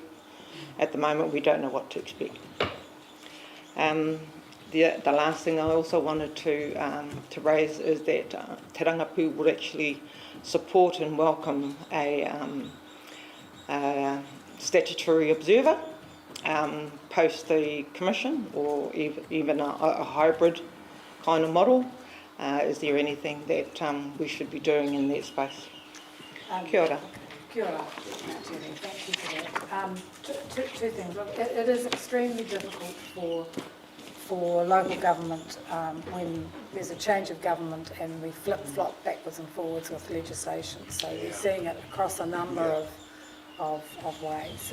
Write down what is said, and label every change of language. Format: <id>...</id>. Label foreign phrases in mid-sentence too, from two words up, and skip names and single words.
<en>At the moment, we don't know what to expect. The last thing I also wanted to raise is that Te Rangapu would actually support and welcome a statutory observer post the commission, or even a hybrid kind of model. Is there anything that we should be doing in that space?</en> <mi>Kia ora. Kia ora.</mi> <en>Thank you for that. Two things. Look, it is extremely difficult for local government when there's a change of government and we flip-flop backwards and forwards with legislation. So we're seeing it across a number of ways.</en>